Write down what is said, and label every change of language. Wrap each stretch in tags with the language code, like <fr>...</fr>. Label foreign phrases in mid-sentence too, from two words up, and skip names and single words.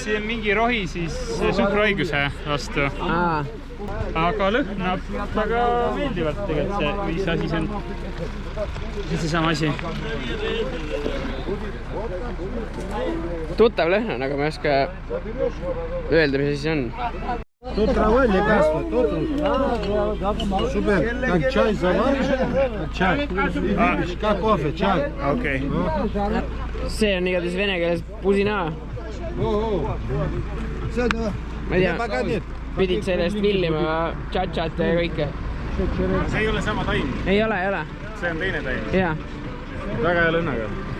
<et>See on mingi rohi siis suhkruhaiguse vastu. Aga lõhnab väga meeldivalt tegelikult see, mis asi see on. See seesama asi. Tuttav lõhn on, aga ma ei oska öelda, mis asi see on.</et> <ru>Тут трава лекарство, тут супер, как чай заваришь, чай, как кофе, чай.</ru> <et>Okei. See on igatahes vene keeles pusina. Ma ei tea, pidid sellest villima tšatšat ja kõike. See ei ole sama taim. Ei ole. See on teine taim. Jaa. Väga hea lõnnaga.</et>